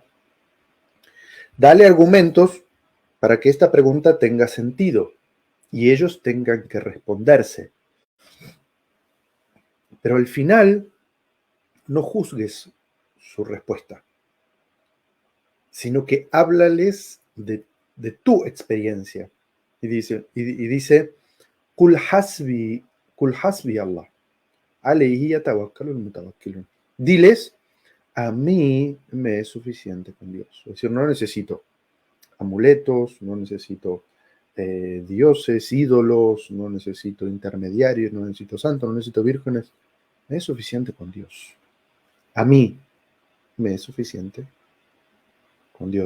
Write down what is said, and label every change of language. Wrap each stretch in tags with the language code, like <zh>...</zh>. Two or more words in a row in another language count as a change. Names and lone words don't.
<es>Dale argumentos para que esta pregunta tenga sentido y ellos tengan que responderse. Pero al final, no juzgues su respuesta, sino que háblales de tu experiencia. Y dice,</es> <ar>قل حسبي الله عليه يتوكل المتوكلون.</ar> <es>Diles, a mí me es suficiente con Dios. Es decir, no necesito amuletos, no necesito dioses, ídolos, no necesito intermediarios, no necesito santos, no necesito vírgenes. Me es suficiente con Dios. A mí me es suficiente con Dios.</es>